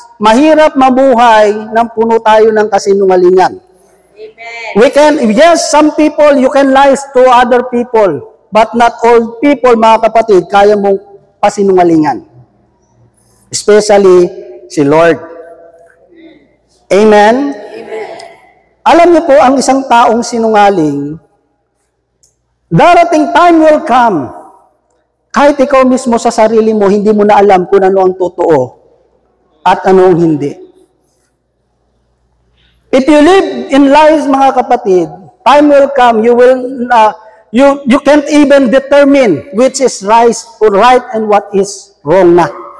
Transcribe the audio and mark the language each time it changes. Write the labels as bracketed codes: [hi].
[tl] Mahirap mabuhay nang puno tayo ng kasinungalingan. Amen. [en] Yes, some people, you can lie to other people, but not all people, [tl] mga kapatid, kaya mong pasinungalingan. Especially si Lord. [en] Amen? Amen. [tl] Alam niyo po, ang isang taong sinungaling, darating [en] time will come, [tl] kahit ikaw mismo sa sarili mo, hindi mo na alam kung ano ang totoo at ano ang hindi. [en] If you live in lies, [tl] mga kapatid, [en] time will come, you can't even determine which is right and what is wrong na.